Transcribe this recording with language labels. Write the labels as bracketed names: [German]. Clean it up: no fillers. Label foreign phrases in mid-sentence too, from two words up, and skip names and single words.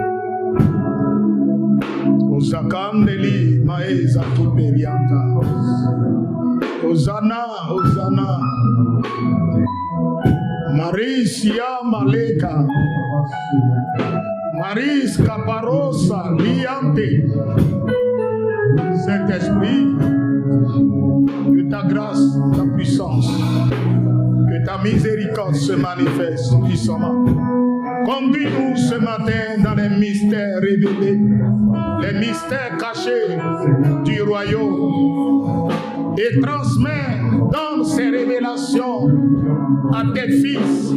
[French] Uzakandeli maeza tuperianta. Hosanna, Hosanna. Marisia Maleka. Maris Caparosa Liante. Saint-Esprit, que ta grâce, ta puissance, que ta miséricorde se manifeste puissamment. Conduis-nous ce matin dans les mystères révélés, les mystères cachés du royaume, et transmets dans ces révélations à tes fils.